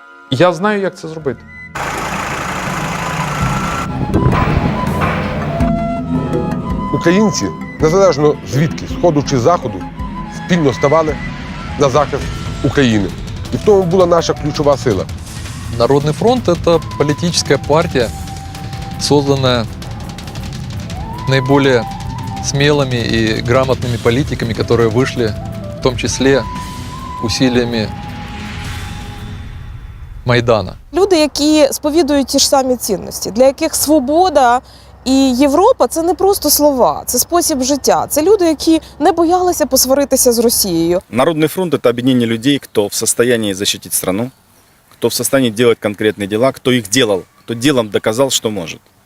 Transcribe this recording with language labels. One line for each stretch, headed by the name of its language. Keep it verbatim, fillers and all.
Ukrainian: Я знаю, як це зробити. Українці, незалежно звідки, з сходу чи заходу, спільно ставали на захист України. І в тому була наша ключова сила.
Russian: Народный фронт – это политическая партия, созданная наиболее смелыми и грамотными политиками, которые вышли, в том числе, усилиями Майдана.
Ukrainian: Люди, які сповідують ті ж самі цінності, для яких свобода і Європа – це не просто слова, це спосіб життя. Це люди, які не боялися посваритися з Росією. Народний фронт – це об'єднання людей, хто в стані захистити країну, хто в стані робити конкретні діла, хто їх робив, хто ділом доказав, що може.